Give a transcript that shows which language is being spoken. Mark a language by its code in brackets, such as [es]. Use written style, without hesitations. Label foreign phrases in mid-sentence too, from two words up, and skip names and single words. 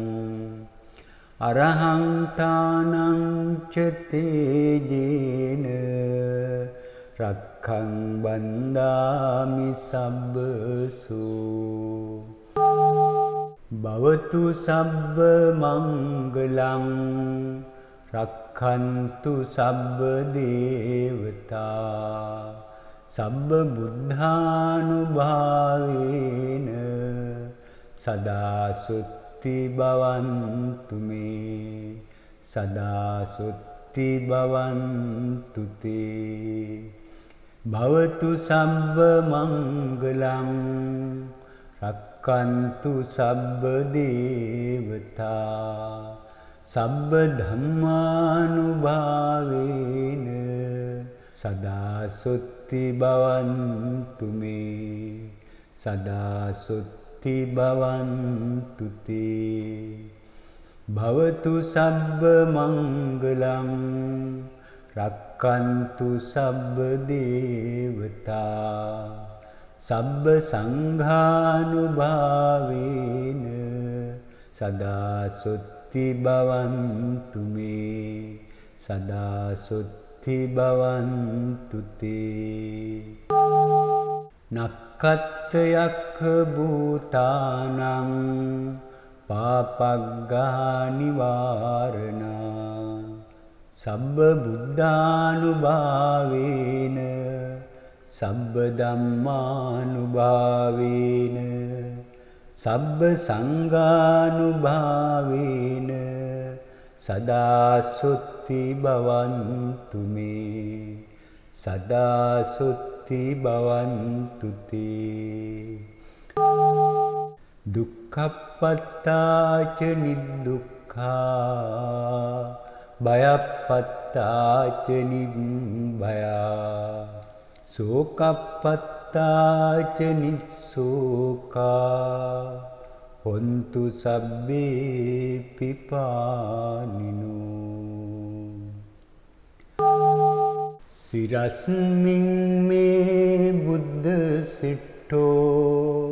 [pi] අරහං තානං ච තේජේන රක්ඛං බන්දාමි සබ්බසු භවතු සබ්බ මංගලං රක්ඛන්තු සබ්බ දේවතා සබ්බ බුද්ධානුභාවේන සදා සුත්ති භවන්තු මේ සදා සුත්ති භවන්තු තේ භවතු සබ්බ මංගලං රක්ඛන්තු සබ්බ දේවතා සබ්බ ධම්මානුභාවේන සදා සුත්ති භවන්තු මේ සදා සුත්ති භවන්තු තේ භවතු සබ්බ මංගලං රක්ඛන්තු සබ්බ දේවතා සබ්බ සංඝානුභාවේන සදා සුත්ති භවන්තු මේ සදා සුත්ති භවන්තු තේ නක්ඛත් යක්ඛ භූතානං පාපග්ගා නිවාරණා සබ්බ බුද්ධානුභාවේන සබ්බ ධම්මානුභාවේන සබ්බ සංඝානුභාවේන සදා සුත්ති භවන්තු මේ සදා සුත්ති භවන්තු තේ දුක්ඛප්පත්තාච නිදුක්ඛා භයප්පත්තාච නිබ්භයා සෝකප්පත්තාච නිස්සෝකා හොන්තු සබ්බේ පිපානිනෝ සිරස්මින් මේ බුද්ධ සිට්ඨෝ